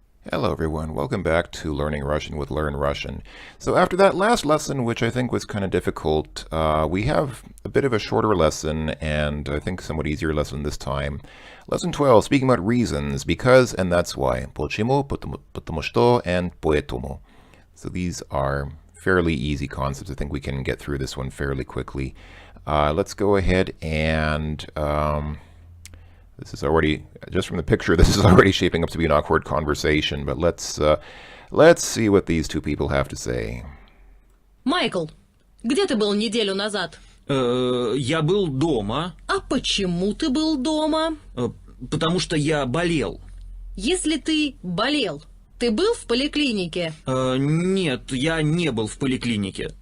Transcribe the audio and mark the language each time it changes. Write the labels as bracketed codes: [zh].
[en] Hello everyone, welcome back to Learning Russian with Learn Russian. So after that last lesson, which I think was kind of difficult, we have a bit of a shorter lesson and I think somewhat easier lesson this time. Lesson 12, speaking about reasons, because and that's why. [ru] Почему, потому что, and поэтому. [en] So these are fairly easy concepts. I think we can get through this one fairly quickly. Let's go ahead and... this is already, just from the picture, this is already shaping up to be an awkward conversation, but let's see what these two people have to say. [ru] Майкл, где ты был неделю назад? Я был дома. А почему ты был дома? Потому что я болел. Если ты болел, ты был в поликлинике? Нет, я не был в поликлинике.